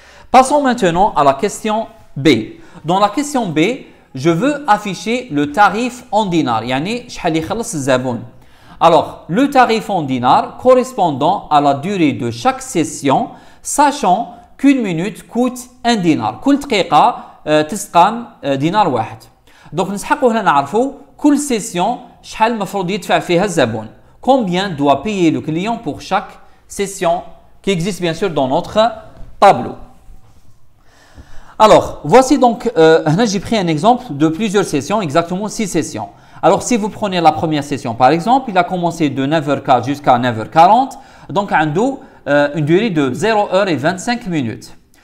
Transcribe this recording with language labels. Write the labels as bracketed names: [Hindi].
[French] Passons maintenant à la question B. Dans la question B, je veux afficher le tarif en dinars. [Arabic] يعني شحال يخلص الزبون. [French] Alors, le tarif en dinars correspondant à la durée de chaque session, sachant qu'une minute coûte un dinar. [Arabic] كل دقيقة تسقام دينار واحد. Donc نسحقوا هنا نعرفوا كل سيسيون شحال المفروض يدفع فيها الزبون. [French] Combien doit payer le client pour chaque session qui existe bien sûr dans notre tableau. Alors, voici donc, j'ai pris un exemple de plusieurs sessions, exactement 6 sessions. Alors, si vous prenez la première session, par exemple, il a commencé de 9h04 jusqu'à 9h40, donc une durée de 0h25 minutes.